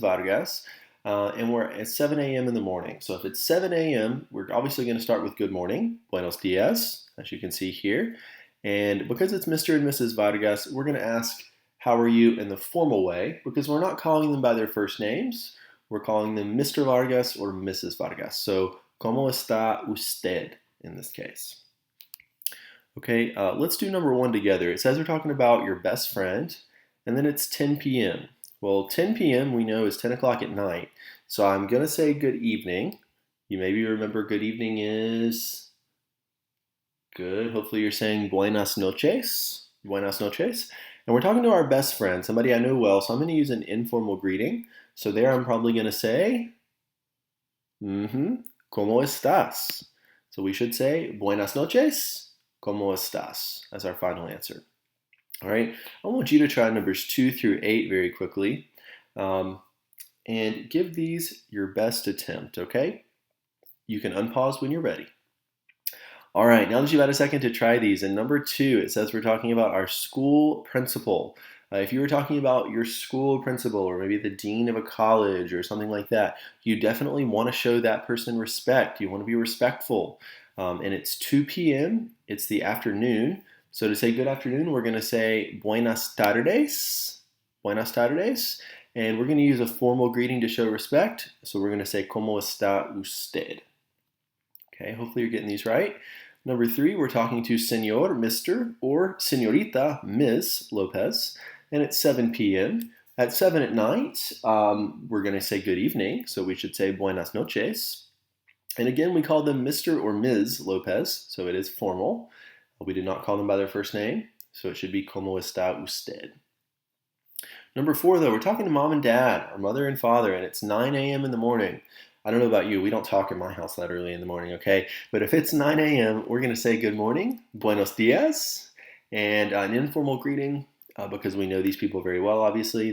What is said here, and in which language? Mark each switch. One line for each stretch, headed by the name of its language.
English: Vargas, and we're at 7 a.m. in the morning. So if it's 7 a.m., we're obviously going to start with good morning,
Spanish: buenos dias,
English: as you can see here. And because it's Mr. and Mrs. Vargas, we're going to ask, how are you in the formal way, because we're not calling them by their first names. We're calling them Mr. Vargas or Mrs. Vargas. So,
Spanish: ¿cómo está usted
English: in this case? Okay, let's do number 1 together. It says we're talking about your best friend, and then it's 10 p.m. Well, 10 p.m. we know is 10 o'clock at night. So I'm going to say good evening. You maybe remember good evening is good. Hopefully you're saying
Spanish: buenas noches. Buenas noches.
English: And we're talking to our best friend, somebody I know well, so I'm going to use an informal greeting. So there I'm probably going to say,
Spanish: ¿Cómo estás?
English: So we should say
Spanish: buenas noches, ¿cómo estás?
English: As our final answer. All right, I want you to try numbers 2 through 8 very quickly. And give these your best attempt, okay? You can unpause when you're ready. All right, now that you've had a second to try these, in number 2, it says we're talking about our school principal. If you were talking about your school principal or maybe the dean of a college or something like that, you definitely want to show that person respect. You want to be respectful. And it's 2 p.m., it's the afternoon. So to say good afternoon, we're going to say
Spanish: buenas tardes. Buenas tardes.
English: And we're going to use a formal greeting to show respect. So we're going to say
Spanish: ¿Cómo está usted?
English: Okay, hopefully you're getting these right. Number 3, we're talking to Señor, Mr., or Señorita, Ms. Lopez. And it's 7 p.m. At 7 at night, we're going to say good evening. So we should say
Spanish: buenas noches.
English: And again, we call them Mr. or Ms. Lopez. So it is formal. We did not call them by their first name. So it should be
Spanish: ¿Cómo está usted?
English: Number 4, though, we're talking to mom and dad, our mother and father, and it's 9 a.m. in the morning. I don't know about you, we don't talk in my house that early in the morning, okay? But if it's 9 a.m., we're going to say good morning,
Spanish: buenos dias,
English: and an informal greeting, because we know these people very well, obviously.